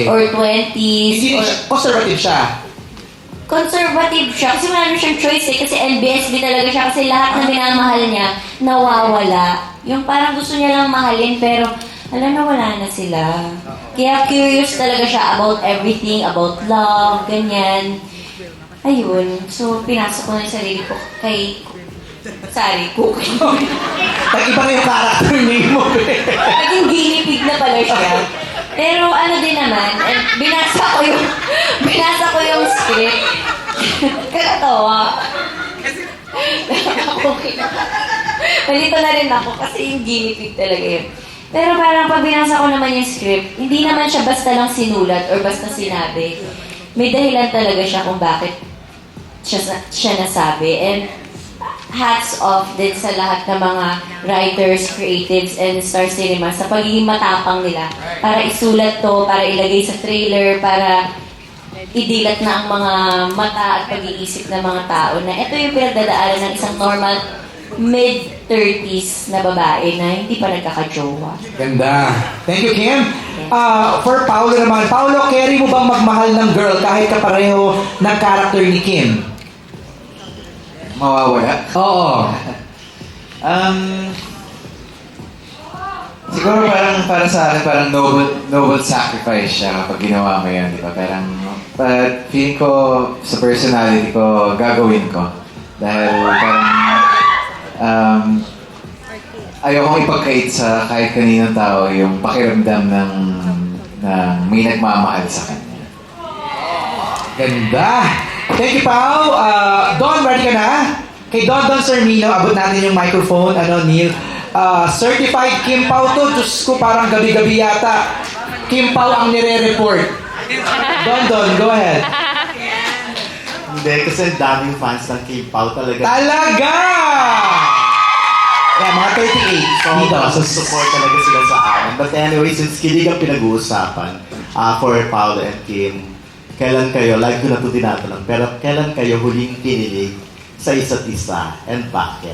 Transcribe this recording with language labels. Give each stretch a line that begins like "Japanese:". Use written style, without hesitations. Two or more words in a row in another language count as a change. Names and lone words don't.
English: or 20s.
Filipino: Hindi or siya, conservative siya. conservative siya. Kasi wala na siyang choice eh. Kasi NBSB talaga siya. Kasi lahat na minamahal niya, nawawala. Yung parang gusto niya lang mahalin, pero alam na wala na sila. Kaya curious talaga siya
English: about everything, about love,
Filipino: ganyan. Ayun. So, pinasok ko na yung sarili ko kay Sari, cookie. Tag-iba na yung character name mo. Naging guinea pig na pala siya. Pero ano din naman, binasa ko yung script. Kakatawa. Malito na rin ako kasi yung guinea pig talaga yun. Pero parang pag binasa ko naman yung script, hindi naman siya basta lang sinulat or basta sinabi. May dahilan talaga siya kung bakit siya nasabi.
English: And hats off
Filipino: din sa lahat ng mga
English: writers, creatives, and Star Cinema
Filipino: sa pagiging matapang nila para isulat to, para ilagay sa trailer, para idilat na ang mga mata at pag-iisip ng mga tao na ito yung pinagdadaanan ng isang
English: normal mid-30s
Filipino: na babae na hindi pa nagkakajowa. Ganda.
English: Thank you, Kim.
Filipino: For Paolo naman, Paolo, carry mo bang magmahal ng girl kahit kapareho ng character ni Kim? Mawawala? Oo. Siguro parang para sa akin, parang noble sacrifice siya kapag ginawa mo yan, di ba? Parang, but feeling ko sa personality ko, gagawin ko. Dahil parang, ayokong ipagkait sa kahit kaninong tao yung pakiramdam ng may nagmamahal sa kanya. Ganda.
English: Thank you, Pao.
Filipino: Don, ready ka na? Kay Don Sarmino, abot natin yung microphone. Neil? Certified Kim Pao to. Diyos ko, parang gabi-gabi yata. Kim Pao ang nire-report. Don, go ahead. Hindi, kasi daming fans ng Kim Pao talaga. Talaga! Yeah, mga 38. So, dito. support talaga sila sa amin.
English: But anyway,
Filipino: since kilig ang pinag-uusapan for Paolo and Kim, kailan kayo, like ko na ito tinatanong, pero kailan kayo huling kinilig sa isa't isa and bakit?